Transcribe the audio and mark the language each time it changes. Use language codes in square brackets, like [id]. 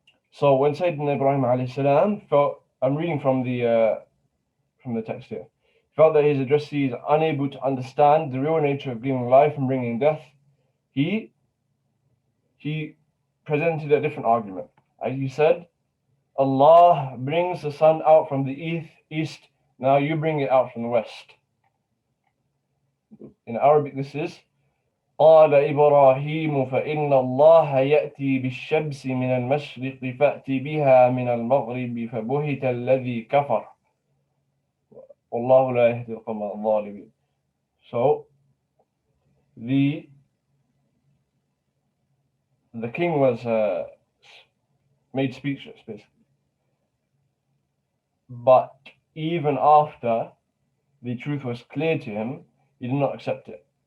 [en] So when Sayyidina Ibrahim alayhi salam felt, I'm reading from the text here, felt that his addressee is unable to understand the real nature of giving life and bringing death, he presented a different argument. He said, Allah brings the sun out from the east, now you bring it out from the west. In Arabic this is [ar] قال إبراهيم فإن الله يأتي بالشمس من المشرق فأتي بها من المغرب فبهت الذي كفر والله لا يهدي القوم الظالمين. [en] So the king was made speechless basically. But even after the truth was clear to him, he did not accept it.